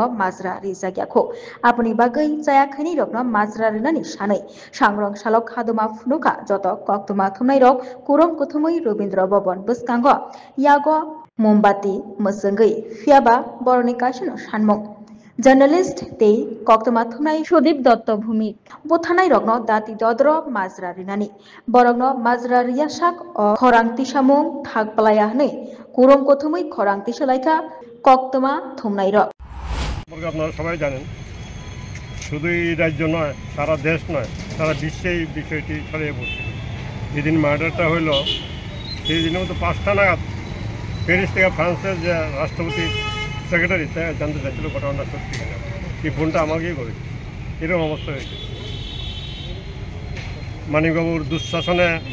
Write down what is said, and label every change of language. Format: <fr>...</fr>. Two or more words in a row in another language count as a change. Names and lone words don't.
<trp>Mazra Rizagyako Apuni Bagai Jayakhani Dogno Mazra Rinani Shanai Sangrongshalo Khaduma Funuka Joto Koktama Thumnai Kurong Kuthumui Robindra Bobon Buskango Yago Mombati Musangui Fiaba Boronikashino Shanmong Journalist Tei Koktama Thumnai Sudip Dotto Bhumi Buthanai Rogno Dati Dodro Mazra Rinani Borogno Mazra Riyasak o Khorangti Samung Thakpalaya Hnei Kurong Kuthumui Khorangti Salaika Koktama Thumnai Rog</trp> <bn>আপনারা সবাই জানেন শুধু এই রাজ্য নয় সারা দেশ নয় সারা বিশ্বে এই বিষয়টি ছড়িয়ে পড়ছে যেদিন মার্ডারটা হইল সেই দিনের মতো 5টা নাগাদ প্যারিস থেকে ফ্রান্সের যে রাষ্ট্রপতির সেক্রেটারি জানতে চাইছিল ঘটনাটা সত্যি কিনা সেই ফোনটা আমাকেই করেছে এরকম অবস্থা হয়েছে মানিকবাবুর দুঃশাসনে</bn>